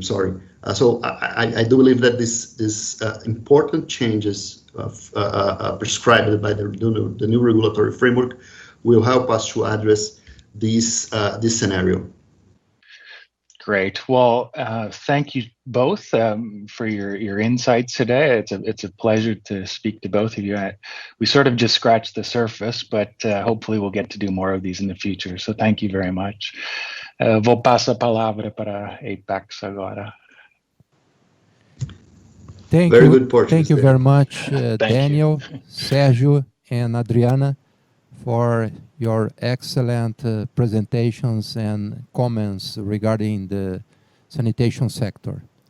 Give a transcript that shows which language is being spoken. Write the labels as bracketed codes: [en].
[en] So I do believe that this important changes prescribed by the new regulatory framework will help us to address this scenario. Great. Well, thank you both for your insights today. It's a pleasure to speak to both of you. We sort of just scratched the surface, but hopefully we'll get to do more of these in the future. So thank you very much. [pt] Vou passar a palavra para Apex agora. [en] Thank you very much, Daniel, Sergio, and Adriana, for your excellent presentations and comments regarding the sanitation sector.